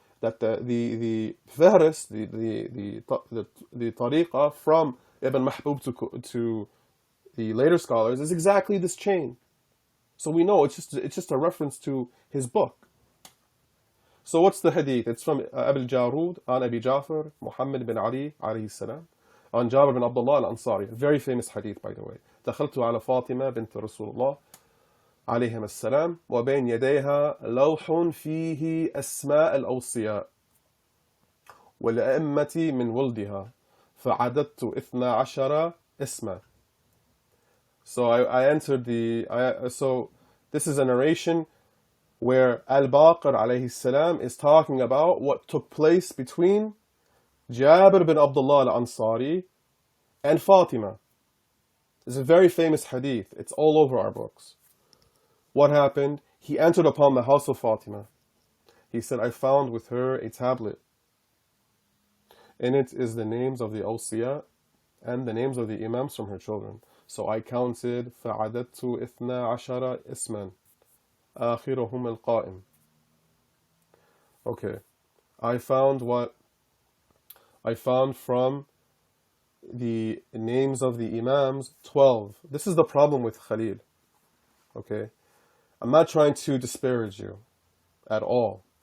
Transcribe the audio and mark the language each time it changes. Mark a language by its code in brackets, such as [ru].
[en] that the fahrist, the tariqah from Ibn Mahbub to the later scholars is exactly this chain. So we know it's just a reference to his book. So what's the hadith? It's from Abu Jarud on Abi Jafar, Muhammad bin Ali alayhi salam, on Jabir bin Abdullah al-Ansari. Very famous hadith, by the way. [ar] دخلت على فاطمة بنت رسول الله عليهم السلام وبين يديها لوح فيه أسماء الأوصياء والأئمة من ولدها فعددت 12 اسما. [en] So I entered so this is a narration where Al-Baqir alayhi salam is talking about what took place between Jabir bin Abdullah al-Ansari and Fatima. It's a very famous hadith. It's all over our books. What happened? He entered upon the house of Fatima. He said, I found with her a tablet. In it is the names of the awsiya and the names of the imams from her children. So I counted [ar] فَعَدَدْتُ 12 اسما آخرهم القائم. [en] Okay. I found from the names of the imams 12. This is the problem with Khalil. Okay. I'm not trying to disparage you at all.